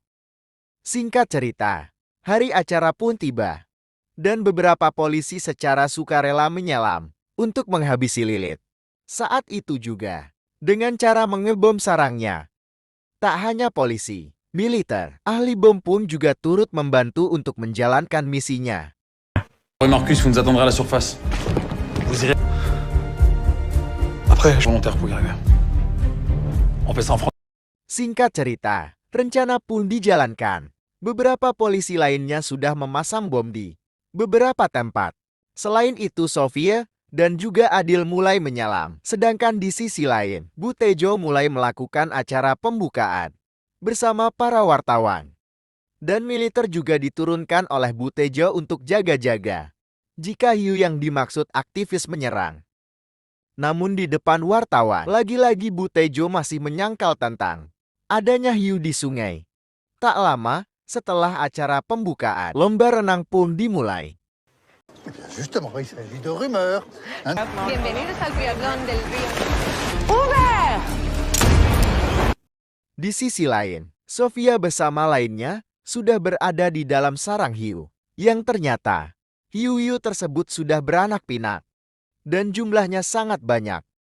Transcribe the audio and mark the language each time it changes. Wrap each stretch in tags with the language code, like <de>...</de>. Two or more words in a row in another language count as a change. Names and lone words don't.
<id>Singkat cerita, hari acara pun tiba dan beberapa polisi secara sukarela menyelam untuk menghabisi Lilith. Saat itu juga, dengan cara mengebom sarangnya, tak hanya polisi, militer, ahli bom pun juga turut membantu untuk menjalankan misinya.</id> <fr>Marcus, vous nous attendrez à la surface. Vous irez. Après, volontaire pour y arriver. On fait ça en France.</fr> <id>Singkat cerita, rencana pun dijalankan. Beberapa polisi lainnya sudah memasang bom di beberapa tempat. Selain itu, Sofia dan juga Adil mulai menyelam. Sedangkan di sisi lain, Butejo mulai melakukan acara pembukaan bersama para wartawan. Dan militer juga diturunkan oleh Butejo untuk jaga-jaga jika hiu yang dimaksud aktivis menyerang. Namun di depan wartawan, lagi-lagi Butejo masih menyangkal tentang adanya hiu di sungai. Tak lama setelah acara pembukaan, lomba renang pun dimulai.</id> <fr>Justement, il s'agit de rumeurs.</fr> <es>Bienvenidos al triatlón del río.</es> <id>Di sisi lain, Sofia bersama lainnya sudah berada di dalam sarang hiu, yang ternyata hiu-hiu tersebut sudah beranak pinak, dan jumlahnya sangat banyak.</id>